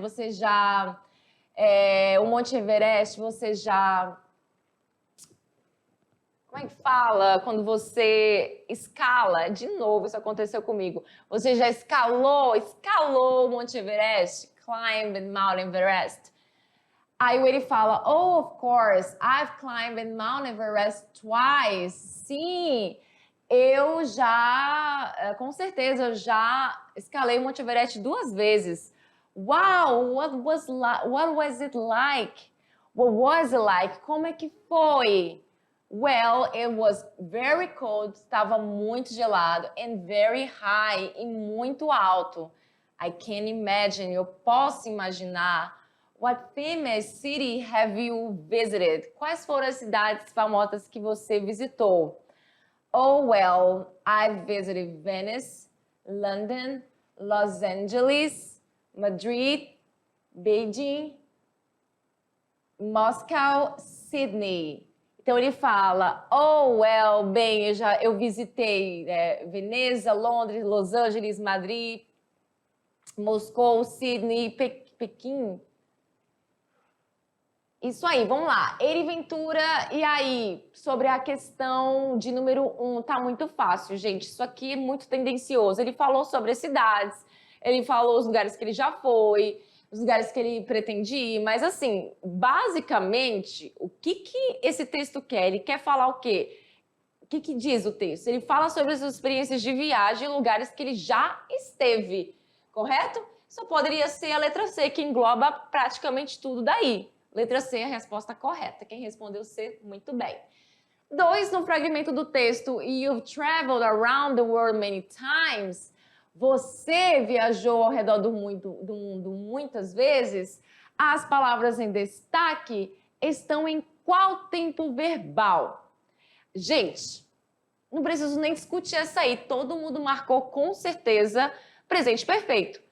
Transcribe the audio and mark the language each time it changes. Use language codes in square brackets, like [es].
[pt] Você já... o Monte Everest, você já... Como é que fala quando você escala? De novo, isso aconteceu comigo. Você já escalou o Monte Everest? [en] Climbed Mount Everest. [pt] Aí ele fala, [en] oh, of course, I've climbed Mount Everest twice. [pt] Sim, eu já, com certeza, eu já escalei o Monte Everest 2 vezes. [en] Wow, what was it like? What was it like? [pt] Como é que foi? [en] Well, it was very cold, [pt] estava muito gelado, [en] and very high, [pt] e muito alto. [en] I can imagine, [pt] eu posso imaginar. [en] What famous city have you visited? [pt] Quais foram as cidades famosas que você visitou? [en] Oh, well, I've visited Venice, London, Los Angeles, Madrid, Beijing, Moscow, Sydney. [pt] Então ele fala, [en] oh, well, [pt] bem, eu visitei Veneza, Londres, Los Angeles, Madrid, Moscou, Sydney, Pequim. Isso aí, vamos lá. Eri Ventura, e aí, sobre a questão de número 1, tá muito fácil, gente. Isso aqui é muito tendencioso. Ele falou sobre as cidades, ele falou os lugares que ele já foi, os lugares que ele pretende ir, mas assim, basicamente, o que esse texto quer? Ele quer falar o quê? O que diz o texto? Ele fala sobre as experiências de viagem em lugares que ele já esteve, correto? Só poderia ser a letra C, que engloba praticamente tudo daí. Letra C é a resposta correta. Quem respondeu C, muito bem. [en] 2, [pt] no fragmento do texto, [en] You've traveled around the world many times. [pt] Você viajou ao redor do mundo muitas vezes. As palavras em destaque estão em qual tempo verbal? Gente, não preciso nem discutir essa aí. Todo mundo marcou com certeza presente perfeito.